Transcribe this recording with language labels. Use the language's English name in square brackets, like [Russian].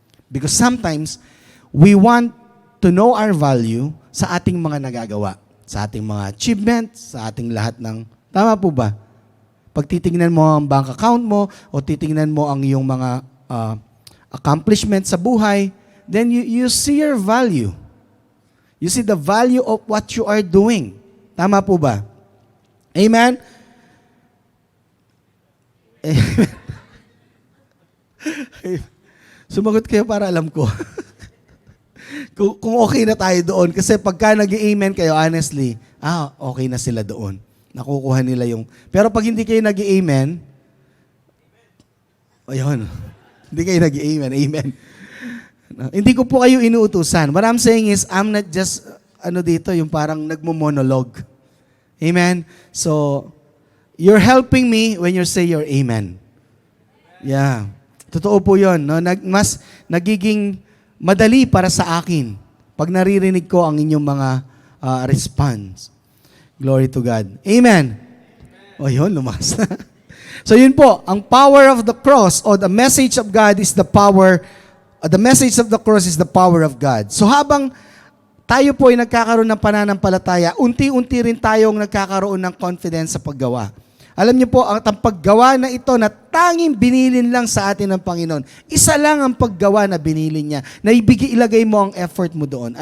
[English] Because sometimes, we want to know our value [Filipino] sa ating mga nagagawa. Sa ating mga achievements, sa ating lahat ng, tama po ba? Pag titingnan mo ang bank account mo, o titingnan mo ang iyong mga accomplishments sa buhay, [English] then you see your value. You see the value of what you are doing. [Filipino] Tama po ba? Amen? Amen. Sumagot kayo para alam ko. kung okay na tayo doon. Kasi pagka nag-amen kayo, honestly, okay na sila doon. Nakukuha nila yung... Pero pag hindi kayo nag-amen, ayun, hindi kayo nag-amen. Amen. Hindi ko po kayo inuutusan. [English] What I'm saying is, I'm not just, [Filipino] dito, yung parang nagmo-monologue. Amen? [English] So, you're helping me when you say your amen. [Filipino] Yeah. Totoo po yun. No? Mas nagiging madali para sa akin pag naririnig ko ang inyong mga response. [English] Glory to God. Amen? [Filipino] O yun, lumas. [English] So [Filipino] yun po, ang [English] power of the cross or the message of God is the power. The message of the cross is the power of God. [Filipino] So habang tayo po ay nagkakaroon ng pananampalataya, unti-unti rin tayong nagkakaroon ng confidence sa paggawa. Alam niyo po, ang paggawa na ito na tanging binilin lang sa atin ng Panginoon, isa lang ang paggawa na binilin niya, na ilagay mo ang effort mo doon.